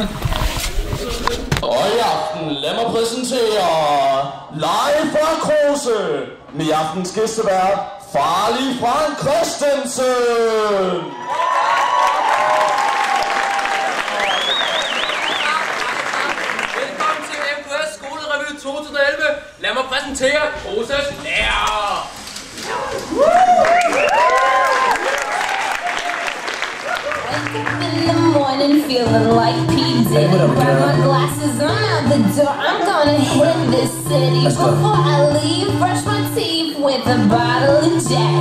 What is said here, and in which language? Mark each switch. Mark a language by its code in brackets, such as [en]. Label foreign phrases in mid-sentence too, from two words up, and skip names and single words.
[da] Og i aften, lad mig præsentere live fra Kruse med i aftens gæstevært, Farlig Frank Christensen. Velkommen til MKS Skolerevy 2011. Lad mig præsentere Kruses lærer. [en] In the morning, feeling like P. Diddy. Grab my glasses, I'm out the door. I'm gonna hit this city. Before I leave, brush my teeth with a bottle of Jack.